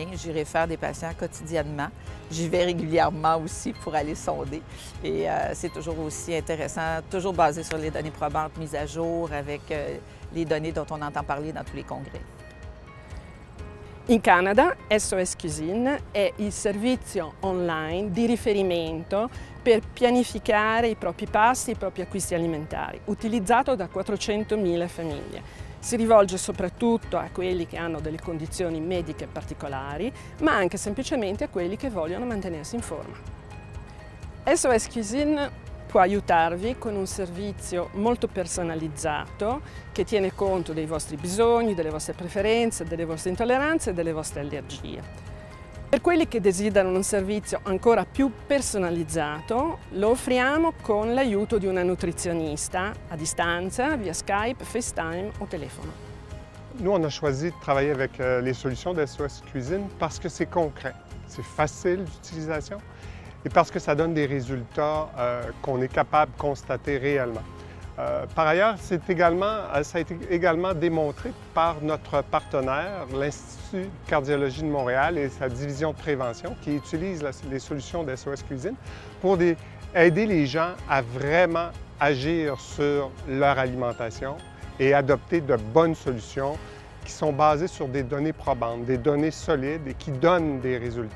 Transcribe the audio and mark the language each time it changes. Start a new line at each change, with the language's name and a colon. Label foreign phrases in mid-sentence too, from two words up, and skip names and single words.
French: J'irai faire des patients quotidiennement. J'y vais régulièrement aussi pour aller sonder. Et c'est toujours aussi intéressant, toujours basé sur les données probantes mises à jour avec les données dont on entend parler dans tous les congrès.
Italian: In Canada SOS Cuisine è il servizio online di riferimento per pianificare i propri pasti e i propri acquisti alimentari, utilizzato da 400.000 famiglie. Si rivolge soprattutto a quelli che hanno delle condizioni mediche particolari, ma anche semplicemente a quelli che vogliono mantenersi in forma. SOS Cuisine può aiutarvi con un servizio molto personalizzato che tiene conto dei vostri bisogni, delle vostre preferenze, delle vostre intolleranze e delle vostre allergie. Per quelli che desiderano un servizio ancora più personalizzato, lo offriamo con l'aiuto di una nutrizionista a distanza, via Skype, FaceTime o telefono.
French: Nous, on a choisi de travailler avec les solutions de SOS Cuisine parce que c'est concret, c'est facile d'utilisation et parce que ça donne des résultats qu'on est capable de constater réellement. Par ailleurs, ça a été également démontré par notre partenaire, l'Institut de cardiologie de Montréal et sa division de prévention qui utilise les solutions de SOS Cuisine pour aider les gens à vraiment agir sur leur alimentation et adopter de bonnes solutions qui sont basées sur des données probantes, des données solides et qui donnent des résultats.